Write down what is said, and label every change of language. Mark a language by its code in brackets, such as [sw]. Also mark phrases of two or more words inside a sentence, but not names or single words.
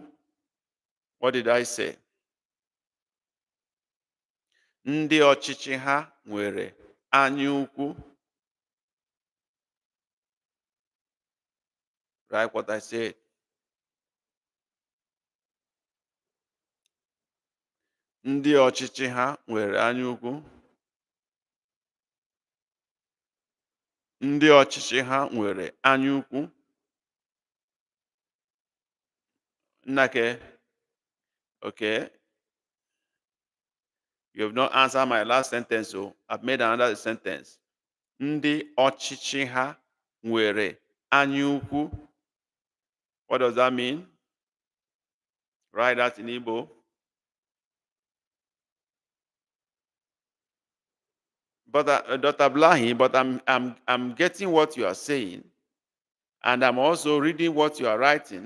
[en] What did I say? [ig] Ndị ọchịchị ha nwere anya ukwu. [en] Right, what I said. [ig] Ndị ọchịchị ha nwere anya ukwu. Ndị ọchịchị ha nwere anya ukwu. Nnake, [en] okay. You have not answered my last sentence, so I've made another sentence. [ig] Ndị ọchịchị ha nwere anya ukwu. [en] What does that mean? Write that in Igbo. But Dr. Blahi, but I'm getting what you are saying, and I'm also reading what you are writing.